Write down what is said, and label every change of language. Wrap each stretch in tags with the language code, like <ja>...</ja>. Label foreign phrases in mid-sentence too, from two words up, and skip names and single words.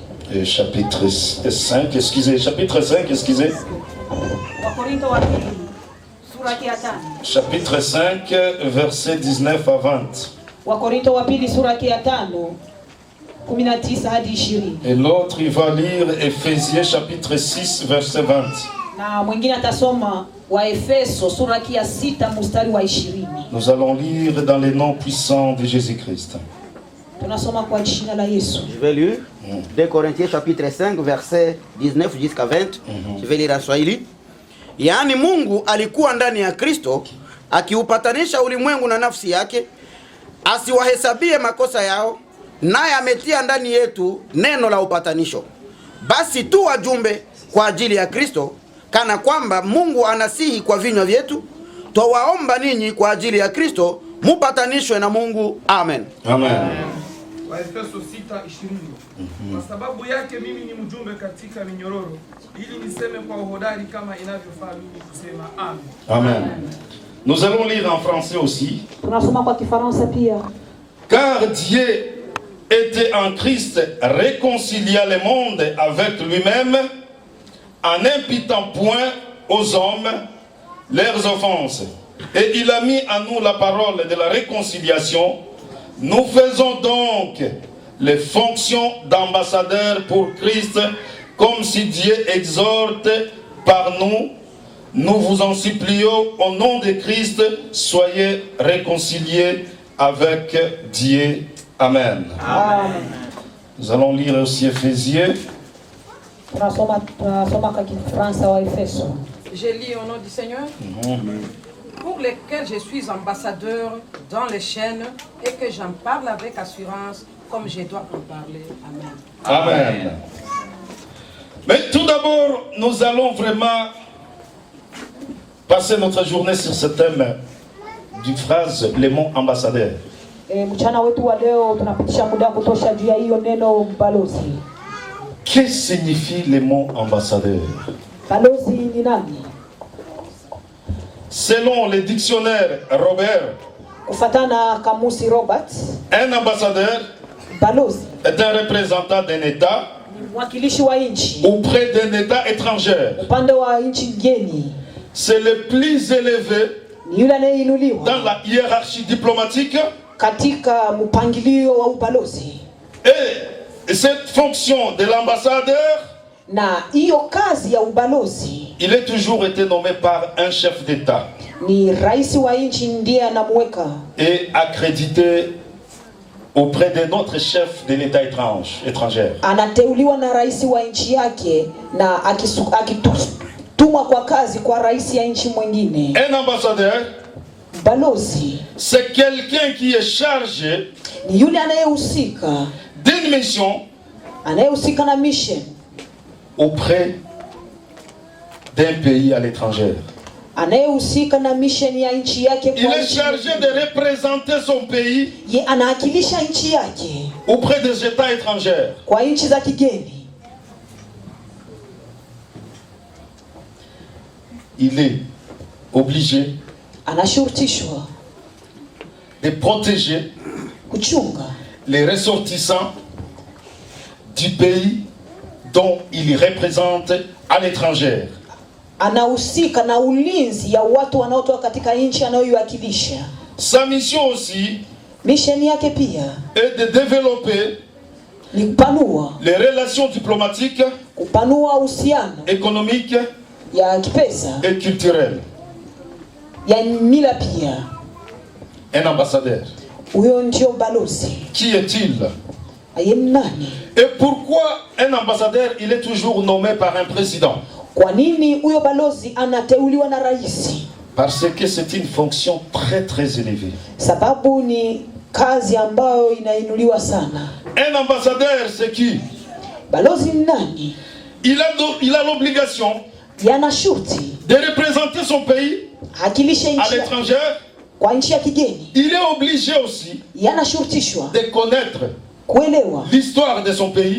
<fr>Et chapitre 5, excusez, chapitre 5, excusez.</fr> <sw>Wakorinto wa pili sura ya 5.</sw> <fr>Chapitre 5, verset 19 à 20.</fr> <sw>Wakorinto wa pili sura ya 5 19 hadi 20.</sw> <fr>Et l'autre, il va lire Éphésiens chapitre 6, verset 20.</fr> <sw>Na mwingine atasoma Waefeso sura ya 6 mstari wa 20.</sw> <fr>Nous allons lire dans les noms puissants de Jésus-Christ.</fr> <sw>Tunasoma kwa jina la Yesu.</sw> <fr>Je vais lire 2 Corinthiens chapitre 5 verset 19 jusqu'à 20. Je vais lire en Swahili.</fr> <sw>Yaani Mungu alikuwa ndani ya Kristo akiupatanisha ulimwengu na nafsi yake, asiwahesabie makosa yao, naye ametia ndani yetu neno la upatanisho. Basi tu wajumbe kwa ajili ya Kristo, kana kwamba Mungu anasihi kwa vinywa vyetu, twawaomba ninyi kwa ajili ya Kristo mupatanishwe na Mungu. Amen. Amen. Waefeso 6:20. Kwa sababu yake mimi ni mjumbe katika minyororo, ili niseme kwa uhodari kama inavyofaa mimi kusema amen. Amen.</sw> <fr>Nous allons lire en français aussi.</fr> <sw>Tunasoma kwa Kifaransa pia.</sw> <fr>Car Dieu était en Christ réconciliant le monde avec lui-même, en n'imputant point aux hommes leurs offenses. Et il a mis en nous la parole de la réconciliation. Nous faisons donc les fonctions d'ambassadeurs pour Christ, comme si Dieu exhorte par nous. Nous vous en supplions au nom de Christ, soyez réconciliés avec Dieu. Amen. Amen. Nous allons lire aussi Éphésiens.</fr> <sw>Tunasoma kwa Kifaransa wa Efeso.</sw> <fr>Je lis au nom du Seigneur, pour lesquels je suis ambassadeur dans les chaînes et que j'en parle avec assurance comme je dois en parler. Amen. Amen. Mais tout d'abord, nous allons vraiment passer notre journée sur ce thème du phrase les mots ambassadeurs.</fr> <sw>Mchana wetu wa leo tunapitisha muda kutosha juu ya hiyo neno balozi.</sw> <fr>Que signifie le mot ambassadeur?</fr> <sw>Balozi ni nani?</sw> <fr>Selon le dictionnaire Robert,</fr> <sw>Kufatana kamusi Robert,</sw> <fr>un ambassadeur</fr> <sw>balozi</sw> <fr>est un représentant d'un État</fr> <sw>ni mwakilishi wa nchi</sw> <fr>auprès d'un État étranger.</fr> <sw>upande wa nchi ngeni.</sw> <fr>C'est le plus élevé</fr> <sw>Ni yule anayeinuliwa</sw> <fr>dans la hiérarchie diplomatique.</fr> <sw>katika mpangilio wa ubalozi.</sw> <fr>Et cette fonction de l'ambassadeur,</fr> <sw>Na hiyo kazi ya ubalozi</sw> <fr>il est toujours été nommé par un chef d'État</fr> <sw>ni rais wa nchi ndiye anamweka</sw> <fr>et accrédité auprès de notre chef de l'État étranger.</fr> <sw>anateuliwa na rais wa nchi yake na akitumwa kwa kazi kwa rais ya nchi mwingine.</sw> <fr>Un ambassadeur,</fr> <sw>Balozi</sw> <fr>c'est quelqu'un qui est chargé</fr> <sw>ni yule anayehusika</sw> <fr>d'une mission</fr> <sw>na mission</sw> <fr>auprès d'un pays à l'étranger.</fr> <sw>anayehusika na mission ya nchi yake.</sw> <fr>Il est chargé de représenter son pays</fr> <sw>Ye anawakilisha nchi yake</sw> <fr>auprès des États étrangers.</fr> <sw>kwa nchi za kigeni.</sw> <fr>Il est obligé</fr> <sw>Anashurutishwa</sw> <fr>de protéger</fr> <sw>kuchunga</sw> <fr>les ressortissants du pays dont il représente à l'étranger.</fr> <sw>anahusika na ulinzi ya watu wanaotoka katika nchi anayoiwakilisha.</sw> <fr>Sa mission aussi</fr> <sw>Mission yake pia</sw> <fr>est de développer</fr> <sw>ni kupanua</sw> <fr>les relations diplomatiques,</fr> <sw>uhusiano</sw> <fr>économiques</fr> <sw>ya kipesa</sw> <fr>et culturelles.</fr> <sw>ya mila pia.</sw> <fr>Un ambassadeur,</fr> <sw>Huyo ndio balozi.</sw> <fr>qui est-il?</fr> <sw>Aye nani?</sw> <fr>Et pourquoi un ambassadeur, il est toujours nommé par un président?</fr> <sw>Kwa nini huyo balozi anateuliwa na rais?</sw> <fr>Parce que c'est une fonction très très élevée.</fr> <sw>Sababu ni kazi ambayo inainuliwa sana.</sw> <fr>Un ambassadeur, c'est qui?</fr> <sw>Balozi ni nani?</sw> <fr>Il a l'obligation</fr> <sw>Yana shurti</sw> <fr>de représenter son pays</fr> <sw>akilisha</sw> <fr>à</fr> <sw>nchi</sw> <fr>l'étranger.</fr> <sw>kwa nchi ya kigeni.</sw> <fr>Il est obligé aussi</fr> <sw>Yana shurtishwa</sw> <fr>de connaître</fr> <sw>kuelewa</sw> <fr>l'histoire de son pays,</fr>